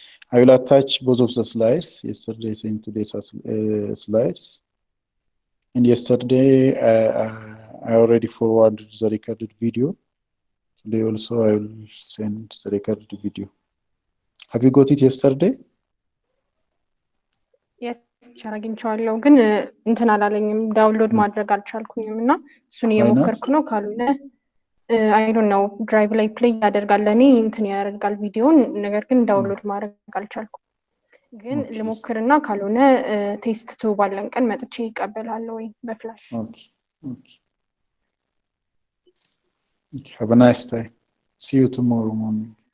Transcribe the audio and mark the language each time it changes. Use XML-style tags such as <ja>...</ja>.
<en>I will attach both of the slides, yesterday's and today's slides. And yesterday, I already forwarded the recorded video. Today also, I will send the recorded video. Have you got it yesterday? Yes,</en> <am>አግኝቼዋለሁ ግን እንትን አላለኝም ዳውንሎድ ማድረግ አልቻልኩኝም እና እሱን እየሞከርኩ ነው ካልሆነ</am> <en>I don't know</en> <am>drive ላይ play ያደርጋል ለኔ እንትን ያደርጋል ቪዲዮን ነገር ግን ዳውንሎድ ማድረግ አልቻልኩም ግን ለሞክርና ካልሆነ ቴስት ቱ ባለን ቀን መጥቼ ይቀበላለሁ ወይ በፍላሽ</am> <en>Okay. Have a nice day. See you tomorrow morning.</en>